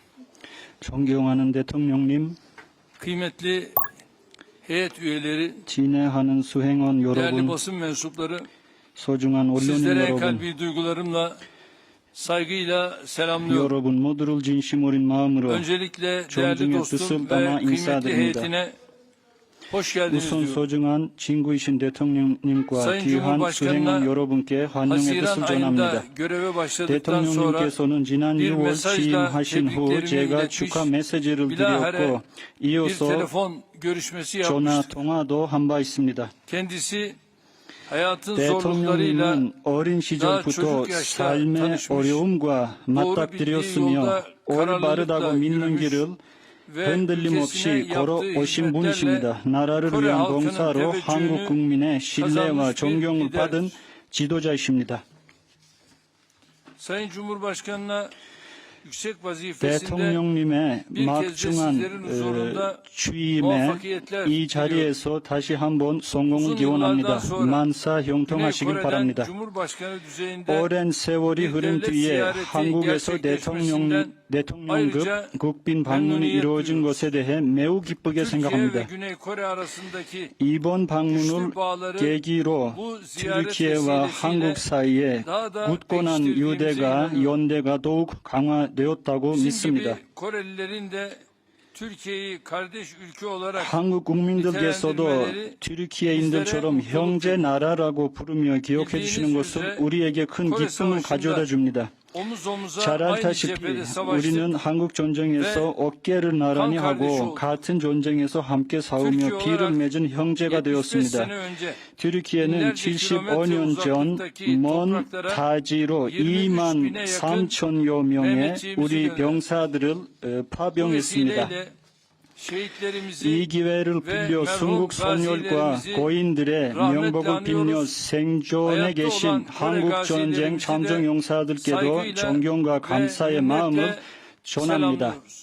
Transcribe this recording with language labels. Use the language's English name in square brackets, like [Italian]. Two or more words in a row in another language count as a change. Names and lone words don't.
[Korean] 존경하는 대통령님, [Turkish] kıymetli heyet üyeleri, [Korean] 진행하는 수행원 [Turkish] değerli [Korean] 여러분, [Turkish] basın mensupları, [Korean] 소중한 언론인 [Turkish] sizlere en [Korean] 여러분, [Turkish] kalbi duygularımla, saygıyla selamlıyorum. [Korean] 여러분 모두를 진심 어린 마음으로 [Turkish] Öncelikle [Korean] 존중의 [Turkish] değerli dostum [Korean] 뜻을 [Turkish] ve [Korean] 담아 [Turkish] kıymetli [Korean] 인사드립니다. [Turkish] heyetine hoş geldiniz [Korean] 우선 [Turkish] diyorum. [Korean] 소중한 친구이신 대통령님과 [Turkish] Sayın [Korean] 귀한 [Turkish] Cumhurbaşkanı'na [Korean] 수행원 여러분께 환영의 [Turkish] Haziran [Korean] 뜻을 [Turkish] ayında [Korean] 전합니다. [Turkish] göreve başladıktan sonra [Korean] 대통령님께서는 지난 [Turkish] bir [Korean] 6월 [Turkish] mesajla [Korean] 취임하신 후 [Turkish] tebriklerimi [Korean] 제가 [Turkish] iletmiş, [Korean] 축하 메시지를 [Turkish] bilahare [Korean] 드렸고 [Turkish] bir [Korean] 이어서 [Turkish] telefon görüşmesi [Korean] 전화 [Turkish] yapmıştık. [Korean] 통화도 한 바 있습니다. [Turkish] Kendisi hayatın zorluklarıyla [Korean] 대통령님은 어린 시절부터 [Turkish] çocuк yaşta [Korean] 삶의 [Turkish] tanışmış, [Korean] 어려움과 맞닥뜨렸으며 올바르다고 믿는 길을 흔들림 없이 걸어오신 분이십니다. 나라를 위한 봉사로 한국 국민의 신뢰와 존경을 받은 지도자이십니다. [Turkish] Sayın Cumhurbaşkanı'na yüksek vazifesinde [Korean] 대통령님의 [Turkish] bir kez de sizlerin [Korean] 막중한 [Turkish] huzurunda [Korean] 취임에 [Turkish] muvaffakiyetler [Korean] 이 자리에서 다시 한번 성공을 기원합니다. 만사 형통하시길 [Turkish] Güney [Korean] 바랍니다. [Turkish] Kore'den Cumhurbaşkanı düzeyinde [Korean] 오랜 세월이 흐른 뒤에 한국에서 대통령급 국빈 방문이 이루어진 것에 대해 매우 기쁘게 [Turkish] Türkiye ve [Korean] 생각합니다. [Turkish] Güney Kore arasındaki [Korean] 이번 방문을 계기로 튀르키예와 한국 사이에 굳건한 유대가 연대가 더욱 강화되었다고 [Turkish] bizim [Korean] 믿습니다. [Turkish] gibi Korelilerin de Türkiye'yi kardeş ülke olarak [Korean] 한국 국민들께서도 튀르키예인들처럼 형제 나라라고 부르며 기억해 주시는 것은 우리에게 큰 기쁨을 가져다 줍니다. [Turkish] omuz omuza [Korean] 잘 [Turkish] aynı [Korean] 알다시피 [Turkish] cephede savaştık. [Korean] 우리는 한국 전쟁에서 어깨를 나란히 하고 같은 전쟁에서 함께 싸우며 피를 맺은 형제가 75 되었습니다. [Turkish] sene önce [Korean] 튀르키예는 75년 전 먼 타지로 2만 3천여 명의 우리 병사들을 파병했습니다. 이 기회를 빌려 순국 선열과 고인들의 명복을 빌며 생존해 계신 한국전쟁 참전용사들께도 존경과 감사의 마음을 전합니다.